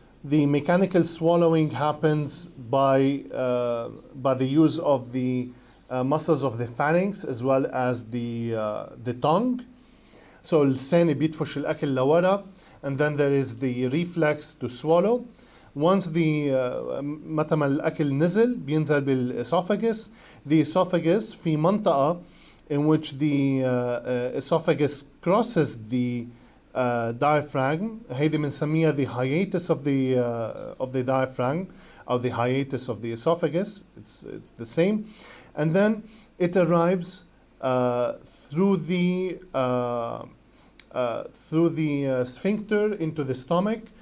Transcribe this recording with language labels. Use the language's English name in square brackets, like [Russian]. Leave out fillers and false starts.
[English] The mechanical swallowing happens by the use of the muscles of the pharynx as well as the tongue. So [Arabic] اللسان بيدفش الأكل لورا, [English] and then there is the reflex to swallow. Once [Arabic] متى ما الأكل نزل بينزل بالesophagus. [English] The esophagus [Arabic] في منطقة [English] in which the esophagus crosses the diaphragm. [Arabic] هيدي بنسميها [English] the hiatus of the diaphragm, or the hiatus of the esophagus. It's the same. And then it arrives through the sphincter into the stomach.